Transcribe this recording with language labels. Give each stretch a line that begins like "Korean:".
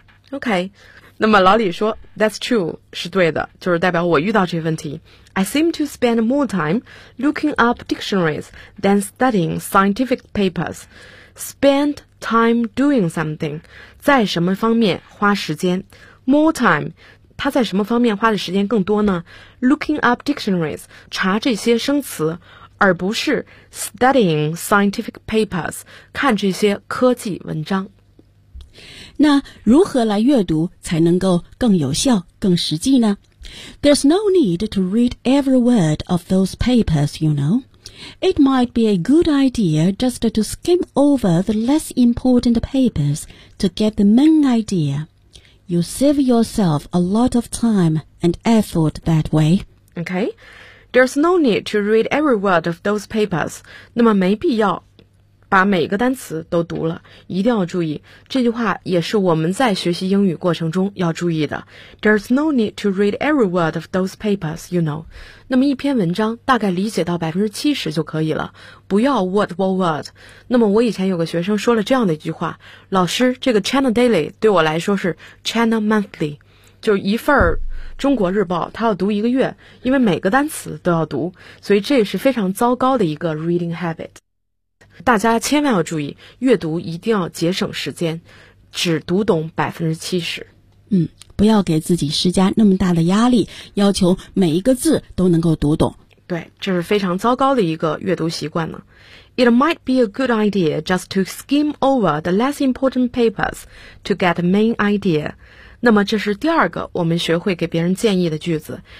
English: OK, 那么老李说 That's true, 是对的就是代表我遇到这个问题 I seem to spend more time looking up dictionaries than studying scientific papers Spend time doing something 在什么方面花时间 More time 他在什么方面花的时间更多呢 Looking up dictionaries 查这些生词而不是 studying scientific papers 看这些科技文章
Chinese: 那如何来阅读才能够更有效、更实际呢?
English: There's no need to read every word of those papers, you know. It might be a good idea just to skim over the less important papers to get the main idea. You save yourself a lot of time and effort that way. Okay. There's no need to read every word of those papers.
Chinese: 那么没必要。把每个单词都读了，一定要注意。这句话也是我们在学习英语过程中要注意的。
English: There's no need to read every word of those papers, you know.
Chinese: 那么一篇文章大概理解到 70% 就可以了，不要 word for word。那么我以前有个学生说了这样的一句话，老师，这个 China Daily 对我来说是 China Monthly, 就一份中国日报，他要读一个月，因为每个单词都要读，所以这也是非常糟糕的一个 reading habit。大家千万要注意，阅读一定要节省时间，只读懂70%。不要给自己施加那么大的压力，要求每一个字都能够读懂。对，这是非常糟糕的一个阅读习惯呢。
English: It might be a good idea just to skim over the less important papers to get the main idea.
Chinese: 那么这是第二个我们学会给别人建议的句子。